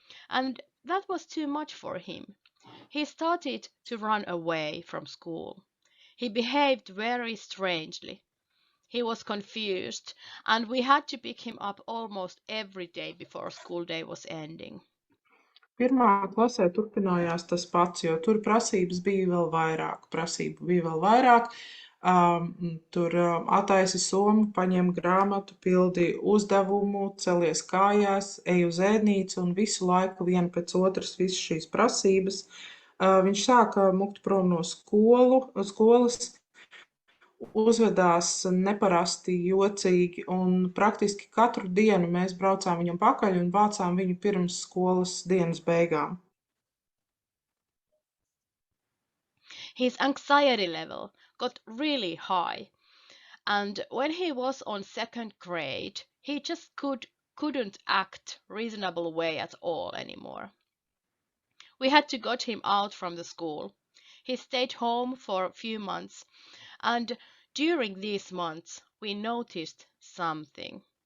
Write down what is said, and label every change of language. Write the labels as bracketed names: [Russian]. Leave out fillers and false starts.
[English] And that was too much for him. He started to run away from school. He behaved very strangely. He was confused, and we had to pick him up almost every day before school day was ending. [Latvian] Pirmā klasē turpinājās tas pats, jo tur prasības bija vēl vairāk. Tur attaisi somu, paņem grāmatu, pildi uzdevumu, celies kājās, ej uz ēdnīcu un visu laiku viena pēc otras visas šīs prasības. Viņš sāka mukt prom no skolas, uzvedās neparasti jocīgi, un praktiski katru dienu mēs braucām viņam pakaļ un vācām viņu pirms skolas dienas beigām. [English] His anxiety level got really high, and when he was on second grade, he just couldn't act reasonable way at all anymore. We had to get him out from the school. He stayed home for a few months, and during these months we noticed something.